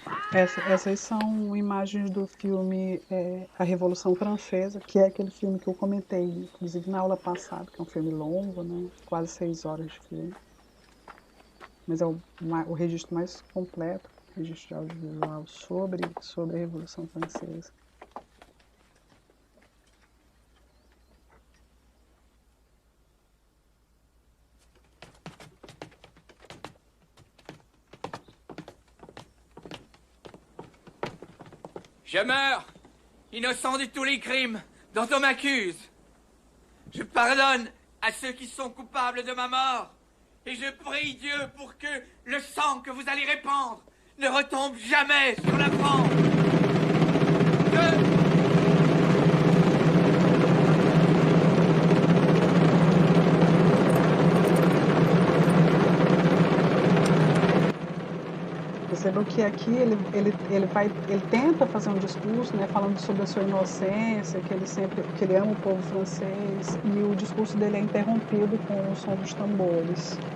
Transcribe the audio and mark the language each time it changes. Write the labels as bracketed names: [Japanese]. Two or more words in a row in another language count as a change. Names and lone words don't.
[Portuguese] Essas são imagens do filme A Revolução Francesa, que é aquele filme que eu comentei, inclusive na aula passada, que é um filme longo, né? Quase 6 horas de filme, mas é o registro mais completo, registro de audiovisual sobre a Revolução Francesa. [French] Je meurs, innocent de tous les crimes dont on m'accuse. Je pardonne à ceux qui sont coupables de ma mort. Et je prie Dieu pour que le sang que vous allez répandre ne retombe jamais sur la France. Je... [Portuguese] Percebam que aqui ele tenta fazer um discurso, né, falando sobre a sua inocência, que ele ama o povo francês, e o discurso dele é interrompido com o som dos tambores.